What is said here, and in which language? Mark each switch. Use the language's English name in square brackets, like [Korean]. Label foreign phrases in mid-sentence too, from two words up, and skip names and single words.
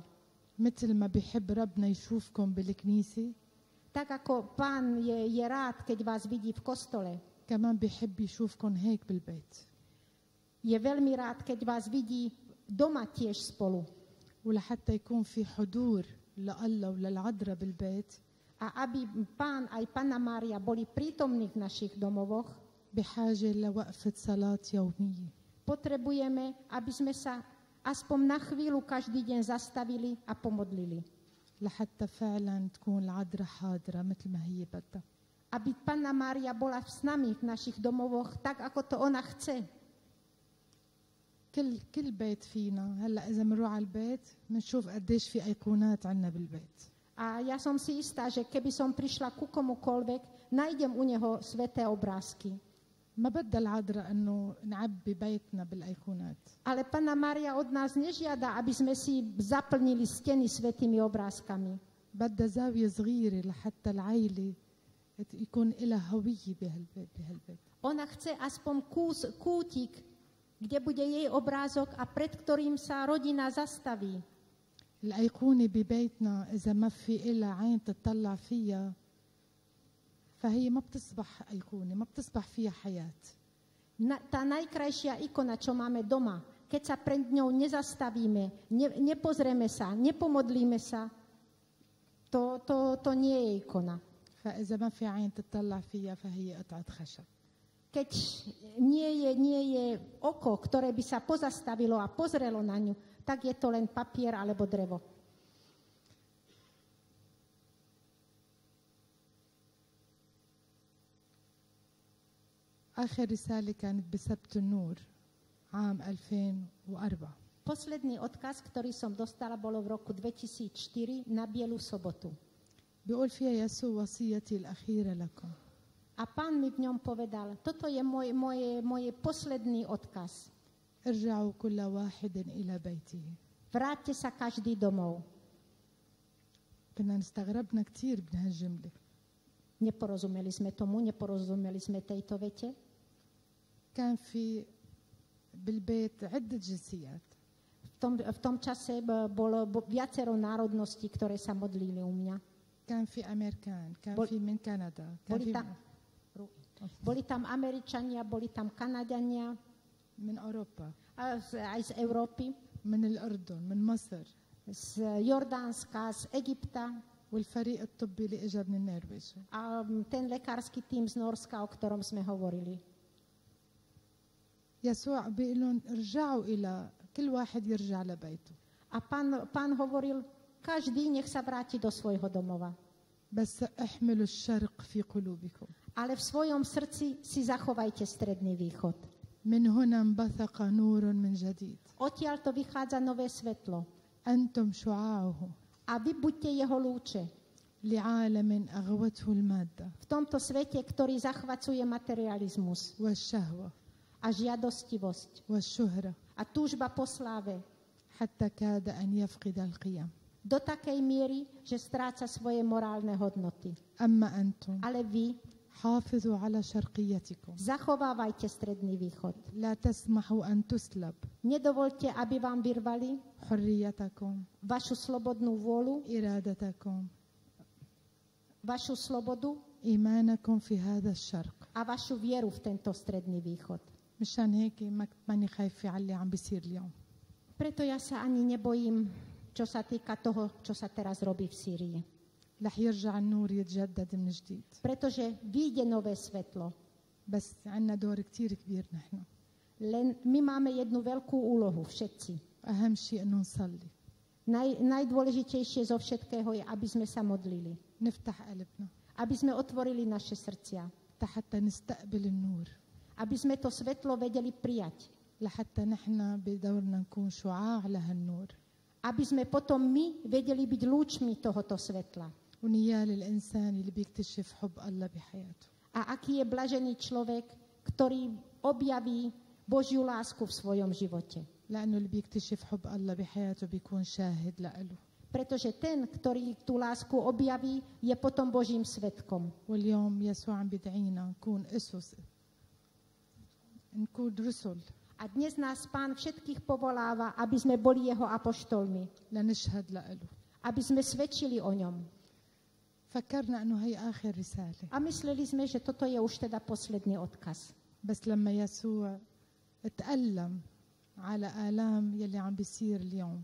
[Arabic] مثل ما بيحب ربنا يشوفكم بالكنيسة [Slovak] Tak ako Pán je rád, keď vás vidí v kostole, [Arabic] كمان بيحب يشوفكم هيك بالبيت. [Slovak] je veľmi rád, keď vás vidí doma tiež spolu. [Arabic] ولحتى يكون في حضور لله وللعذراء بالبيت [Slovak] A aby Pán aj Panna Mária boli prítomní v našich domovoch, [Arabic] بحاجة لوقفة صلاة يومية. [Slovak] potrebujeme, aby sme sa aspoň na chvíľu každý deň zastavili a pomodlili. [Arabic] لحتى فعلا تكون العذراء حاضرة مثل ما هي بدها. [Slovak] Aby Panna Mária bola s nami v našich domovoch tak, ako to ona chce. [Arabic] كل بيت فينا هلا إذا بنروح على البيت بنشوف قديش في أيقونات عنا بالبيت. [Slovak] A ja som si istá, že keby som prišla ku komukoľvek, nájdem u neho sväté obrázky. [Arabic] ما بدها العذراء إنه نعبي بيتنا بالأيقونات. [Slovak] Ale Panna Mária od nás nežiada, aby sme si zaplnili steny svätými obrázkami. [Arabic] بدها زاوية صغيرة لحتى العائلة يكون لها هوية بهالبيت. [Slovak] Ona chce aspoň kútik, kde bude jej obrázok a pred ktorým sa rodina zastaví. [Arabic] الأيقونة ببيتنا إذا ما في إلها عين تطلع فيها فهي ما بتصبح أيقونة، ما بتصبح فيها حياة. [Slovak] Tá najkrajšia ikona, čo máme doma, keď sa pred ňou nezastavíme, nepozrieme sa, nepomodlíme sa, to nie je ikona. [Arabic] فإذا ما في عين تطلع فيها فهي قطعة خشب. [Slovak] Keď nie je oko, ktoré by sa pozastavilo a pozrelo na ňu, tak je to len papier alebo drevo. [Arabic] آخر رسالة كانت بسبت النور عام 2004. [Slovak] Posledný odkaz, ktorý som dostala, bolo v roku 2004 na Bielu sobotu. [Arabic] بيقول فيها يسوع وصيتي الأخيرة لكم. [Slovak] A Pán mi v ňom povedal, toto je môj posledný odkaz. [Arabic] ارجعوا كل واحد إلى بيته. [Slovak] Vráťte sa každý domov. [Arabic] كنا نستغربنا كتير من هالجملة. [Slovak] Neporozumeli sme tomu, neporozumeli sme tejto vete. [Arabic] كان في بالبيت عدة جنسيات. [Slovak] V tom čase bolo viacero národností, ktoré sa modlili u mňa. [Arabic] كان في أمريكان، كان في من كندا، كان في [Slovak] boli tam Američania, boli tam Kanadania, [Arabic] من أوروبا، [Slovak] aj z Európy, [Arabic] من الأردن، من مصر، [Slovak] z Jordánska, z Egypta [Arabic] والفريق الطبي اللي اجى من النرويج. [Slovak] a ten lekársky tím z Norska, o ktorom sme hovorili. [Arabic] يسوع بيقول لهم ارجعوا إلى كل واحد يرجع لبيته. [Slovak] A pán hovoril, každý nech sa vráti do svojho domova. [Arabic] بس احملوا الشرق في قلوبكم. [Slovak] Ale v svojom srdci si zachovajte Stredný východ. [Arabic] من هنا انبثق نور من جديد. [Slovak] Odtiaľ to vychádza nové svetlo. [Arabic] أنتم شعاعه [Slovak] A vy buďte jeho lúče [Arabic] لعالم أغوته المادة [Slovak] v tomto svete, ktorý zachvacuje materializmus [Arabic] والشهوة [Slovak] a žiadostivosť [Arabic] والشهرة [Slovak] a túžba po sláve [Arabic] حتى كاد أن يفقد القيم. [Slovak] do takej miery, že stráca svoje morálne hodnoty. [Arabic] أما أنتم [Slovak] Ale vy [Arabic] حافظوا على شرقيتكم. [Slovak] zachovávajte Stredný východ. [Arabic] لا تسمحوا أن تسلب [Slovak] Nedovoľte, aby vám vyrvali [Arabic] حريتكم [Slovak] vašu slobodnú vôľu, [Arabic] إرادتكم [Slovak] vašu slobodu [Arabic] إيمانكم في هذا الشرق. [Slovak] a vašu vieru v tento Stredný východ. [Arabic] مشان هيك ماني خايفة على اللي عم بيصير اليوم. [Slovak] Preto ja sa ani nebojím, čo sa týka toho, čo sa teraz robí v Sýrii. [Arabic] رح يرجع النور يتجدد من جديد. [Slovak] Pretože vyjde nové svetlo. [Arabic] بس عنا دور كتير كبير نحن. [Slovak] Len my máme jednu veľkú úlohu, všetci. [Arabic] أهم شيء إنه نصلي. [Slovak] Najdôležitejšie zo všetkého je, aby sme sa modlili. [Arabic] نفتح قلبنا [Slovak] Aby sme otvorili naše srdcia. [Arabic] حتى نستقبل النور. [Slovak] Aby sme to svetlo vedeli prijať. [Arabic] لحتى نحن بدورنا نكون شعاع لهالنور. [Slovak] Aby sme potom my vedeli byť lúčmi tohoto svetla. [Arabic] ونيال الإنسان اللي بيكتشف حب الله بحياته. [Slovak] A aký je blažený človek, ktorý objaví Božiu lásku v svojom živote. [Arabic] لأنه اللي بيكتشف حب الله بحياته بيكون شاهد لإله. [Slovak] Pretože ten, ktorý tú lásku objaví, je potom Božím svedkom. [Arabic] واليوم يسوع عم بيدعينا نكون أسس، نكون رسل [Slovak] A dnes nás Pán všetkých povoláva, aby sme boli jeho apoštolmi. [Arabic] لنشهد لإله. [Slovak] Aby sme svedčili o ňom. [Arabic] فكرنا إنه هي آخر رسالة. [Slovak] A mysleli sme, že toto je už teda posledný odkaz. [Arabic] بس لما يسوع اتألم على آلام يلي عم بيصير اليوم.